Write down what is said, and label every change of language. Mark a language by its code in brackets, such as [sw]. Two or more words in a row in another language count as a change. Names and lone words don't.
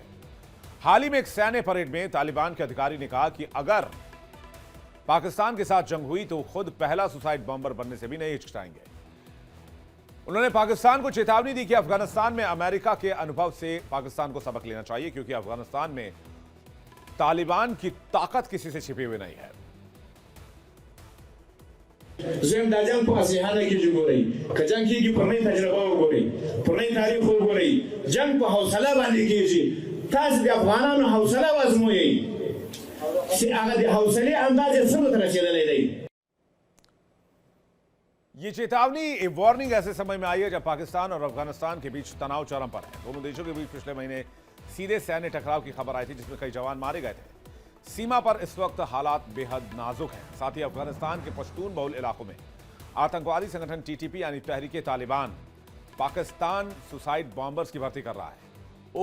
[hi] हाल ही में एक सैन्य परेड में तालिबान के अधिकारी ने कहा कि अगर पाकिस्तान के साथ जंग हुई तो खुद पहला [en] suicide bomber [hi] बनने से भी नहीं हिचकिचाएंगे। उन्होंने पाकिस्तान को चेतावनी दी कि अफगानिस्तान में अमेरिका के अनुभव से पाकिस्तान को सबक लेना चाहिए, क्योंकि अफगानिस्तान में तालिबान की ताकत किसी से छिपी हुई नहीं है। [ps] زم دا جنگ په اسیحانه کې جوړي کجنګ کېږي په نړۍ تجربه وګورئ په نړۍ تاریخ وګورئ جنگ په حوصله باندې کېږي تاسو د افغانانو حوصله وازموئ چې هغه د حوصله اندازې څنګه تر رسیدلې دی। [hi] ये चेतावनी वार्निंग ऐसे समय में आई है जब पाकिस्तान और अफगानिस्तान के बीच तनाव चरम पर है। दोनों देशों के बीच पिछले महीने सीधे सैन्य टकराव की खबर आई थी, जिसमें कई जवान मारे गए थे। सीमा पर इस वक्त हालात बेहद नाजुक हैं। साथ ही अफगानिस्तान के पश्तून बहुल इलाकों में आतंकवादी संगठन टीटीपी यानी तहरीके तालिबान पाकिस्तान [en] suicide bombers [hi] की भर्ती कर रहा है।